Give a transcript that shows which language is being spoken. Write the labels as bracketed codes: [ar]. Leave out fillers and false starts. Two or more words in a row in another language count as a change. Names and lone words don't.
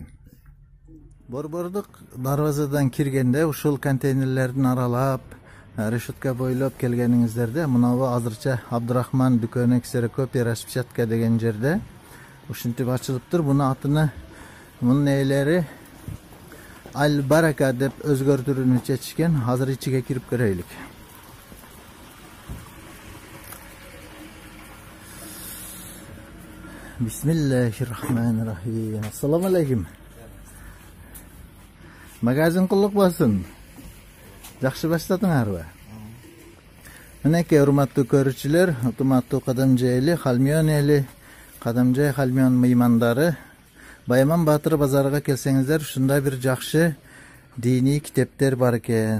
[ky] Борбордук дарбазадан киргенде ушул контейнерлердин аралап, решетка бойлоп келгениңиздерде мынабу азырча Абдурахман дүкөнү [ru] ксерокопия распечатка [ky] деген жерде ушинтип ачылыптыр. Муну атыны мунун ээлери Аль-Барака деп өзгөртүүнү чечишкен. Азыр ичиге кирип көрөйлүк. [ar] بسم الله الرحمن الرحيم. السلام عليكم. [ky] Магазин куллук болсун. Жакшы баштадыңарбы? Мынакей урматтуу көрүүчүлөр, урматтуу Кадамжай эли, Кайылмен эли, Кадамжай Кайылмен мыймандары, Баяман Баатыр базарга келсеңиздер, ушундай бир жакшы диний китептер бар экен.